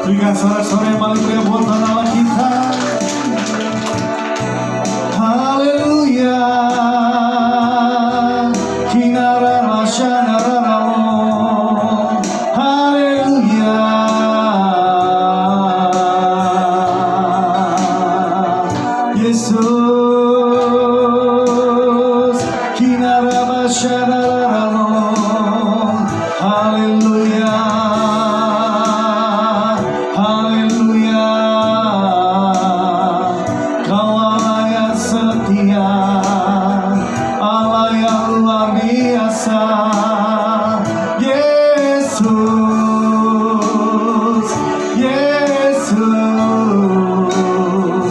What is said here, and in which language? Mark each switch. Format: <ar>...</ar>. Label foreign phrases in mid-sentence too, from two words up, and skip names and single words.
<id>Berikan sorak-sorai yang paling meriah buat Allah kita. Haleluya. Kinara masyana raramo. Haleluya. Yesus. Kinara masyana raramo. Haleluya. Haleluya. Kau Allah yang setia, Allah yang luar biasa. Yesus, Yesus.</id>